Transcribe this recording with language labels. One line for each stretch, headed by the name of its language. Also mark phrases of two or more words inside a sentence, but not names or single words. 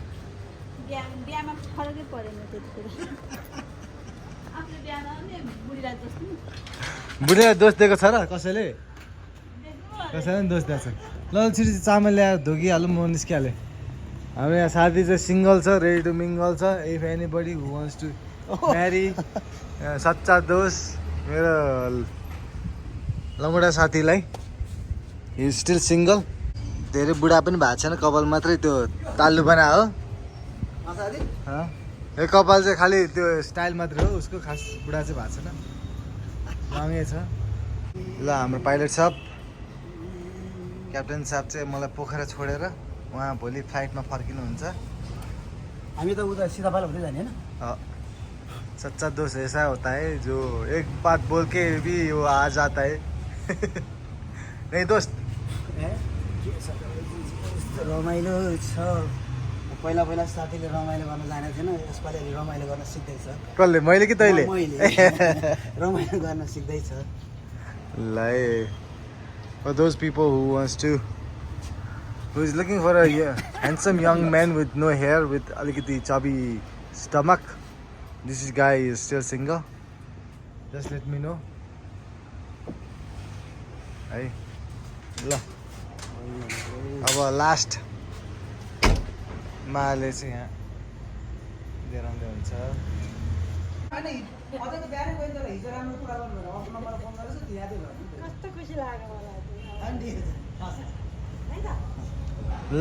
Nepali: बिहामा फरकै परेन त्यतिखेर। आफूले बिहा नगर्ने बुढीलाई दोष दिनु। बुढीलाई दोष दिएको छ र कसैले? कसैले पनि दोष दिएको छ। ल छिटो चामल ल्याएर धोकिहालौँ, म निस्किहालेँ। हाम्रो यहाँ साथी चाहिँ सिङ्गल छ,
English: ready to mingle
Nepali: छ।
English: if anybody who wants to marry,
Hindi: सच्चा दोस्त
Nepali: मेरो लमुडा साथीलाई।
English: he is still single.
Nepali: धेरै बुढा पनि भएको छैन, कपाल मात्रै त्यो तालु बना हो। यो कपाल चाहिँ खालि त्यो स्टाइल मात्रै हो, उसको खास बुढा चाहिँ भएको छैन, मामै छ। ल हाम्रो पाइलट साहब, क्याप्टेन साहब चाहिँ मलाई पोखरा छोडेर उहाँ भोलि फ्लाइटमा फर्किनुहुन्छ। हामी त उता सिधा पालो हुँदै जाने होइन।
Hindi: सच्चा दोस्त ऐसा होता है जो एक बात बोल के भी वो आ जाता है। नहीं दोस्त,
Nepali: रमाइलो छ। पहिला पहिला साथीले रमाइलो गर्न जानेको थिएन, यसपालि अलि रमाइलो गर्न सिक्दैछ। कसले, मैले कि तैँले? रमाइलो गर्न सिक्दैछ।
English: Like, for those people who is looking for a handsome young man with no hair, with alikiti chubby stomach, this guy is still single. Just let me know.
Nepali: Hey, ल अब लास्ट माले चाहिँ यहाँ देखाउँदै हुन्छ। कस्तो खुसी लाग्यो मलाई।